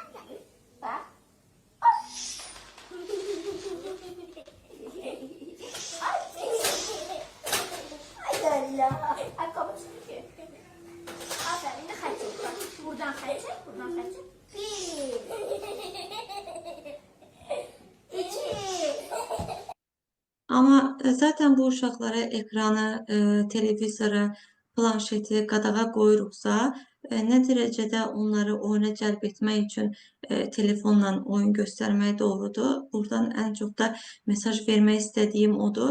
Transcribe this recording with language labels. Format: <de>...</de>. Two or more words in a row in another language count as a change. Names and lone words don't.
<tr>Bak. Ay Allah. Ay kapı çıkıyor. Aferin de kaç çek. Bak, buradan kaç çek, buradan kaç çek. Bir. İki.</tr> <az>Amma zaten bu uşaqlara ekranı, televizora, planşeti qadağa qoyuruqsa, nə dərəcədə onları oyuna cəlb etmək üçün telefonla oyun göstərmək doğrudur. Buradan ən çox da mesaj vermək istədiyim odur.</az>